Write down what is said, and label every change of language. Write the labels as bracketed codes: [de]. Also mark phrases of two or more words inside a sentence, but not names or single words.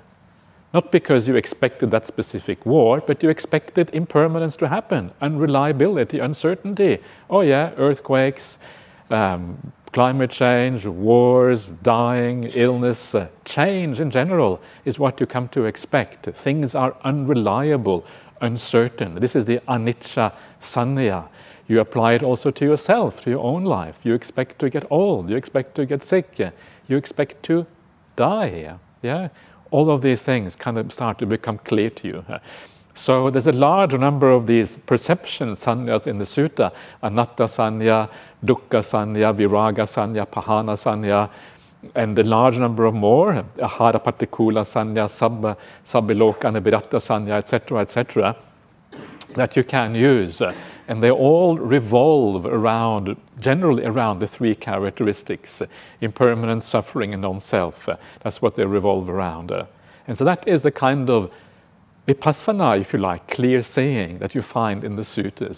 [en] Not because you expected that specific war, but you expected impermanence to happen, unreliability, uncertainty. Earthquakes, climate change, wars, dying, illness, change in general is what you come to expect. Things are unreliable, uncertain. This is the [pi] anicca sanya. [en] You apply it also to yourself, to your own life. You expect to get old, you expect to get sick, you expect to die. All of these things kind of start to become clear to you. So there's a large number of these perception sannyas in the sutta: [pi] anatta sanya, dukkha sanya, viraga sanya, pahana sanya, [en] and a large number of more: [pi] ahara patikula sanya, sabbiloka nibiratta sanya, [en] etc., etc., that you can use. And they all revolve around, generally around the three characteristics: impermanence, suffering, and non-self. That's what they revolve around. And so that is the kind of vipassana, if you like, clear seeing that you find in the suttas.